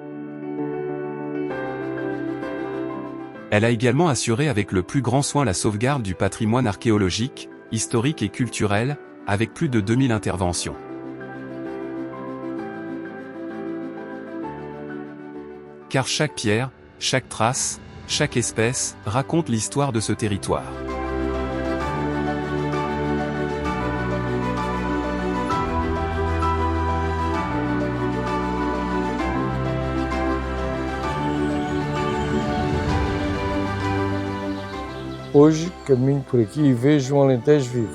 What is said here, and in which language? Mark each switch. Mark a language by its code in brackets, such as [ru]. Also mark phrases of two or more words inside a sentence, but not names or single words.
[fr] Elle a également assuré avec le plus grand soin la sauvegarde du patrimoine archéologique, historique et culturel, avec plus de 2000 interventions. Car chaque pierre, chaque trace, chaque espèce, raconte l'histoire de ce territoire. [pt] Hoje caminho por aqui e vejo um Alentejo vivo.